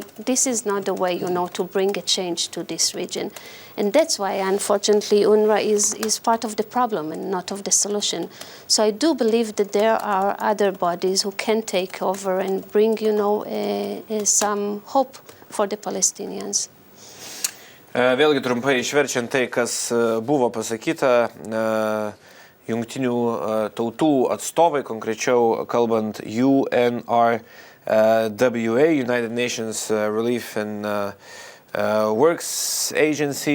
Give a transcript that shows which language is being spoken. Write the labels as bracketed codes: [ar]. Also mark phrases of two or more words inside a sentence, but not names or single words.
[en] This is not the way, to bring a change to this region. And that's why, unfortunately, UNRWA is part of the problem and not of the solution. So I do believe that there are other bodies who can take over and bring, some hope for the Palestinians. [lt] Vėlgi trumpai išverčiant tai, kas buvo pasakyta, jungtinių tautų atstovai, konkrečiau kalbant UNRWA, [en] United Nations Relief and Works Agency.